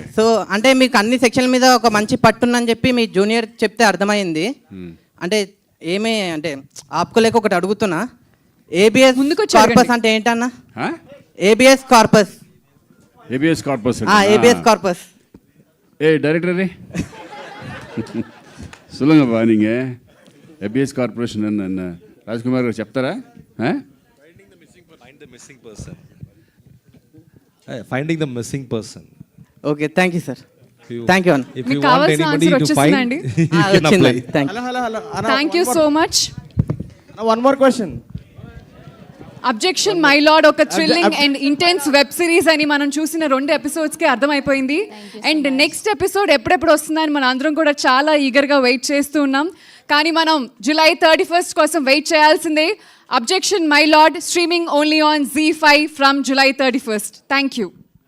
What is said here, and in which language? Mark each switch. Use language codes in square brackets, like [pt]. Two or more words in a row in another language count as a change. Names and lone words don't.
[te] సో అంటే మీకు అన్ని సెక్షన్ల మీద ఒక మంచి పట్టుందని చెప్పి మీ జూనియర్ చెప్తే అర్థమైంది. అంటే ఏమీ అంటే ఆపుకోలేక ఒకటి అడుగుతున్నా, [la] habeas corpus [te] అంటే ఏంటన్నా? [la] habeas corpus. habeas corpus. habeas corpus. [te] ఏ డైరెక్టర్ [ta] சொல்லுங்கப்பா நீங்கள் ஏபிஎஸ் கார்பரேஷன் என்ன ராஜ்குமார் [te] గారు చెప్తారా? [en] Finding the missing person. Okay, thank you sir. Thank you అన్న. If you want anybody to find, you can apply. Thank you so much. One more question. [te] అబ్జెక్షన్ మై లార్డ్ ఒక [en] thrilling and intense web series [te] అని మనం చూసిన 2 ఎపిసోడ్స్కి అర్థమైపోయింది. అండ్ [en] next episode [te] ఎప్పుడెప్పుడు వస్తుందని మనం అందరం కూడా చాలా [en] eagerly wait [te] చేస్తూ ఉన్నాం. కానీ మనం July 31st కోసం వెయిట్ చేయాల్సిందే. అబ్జెక్షన్ మై లార్డ్ [en] streaming only on ZEE5 from July 31st. Thank you.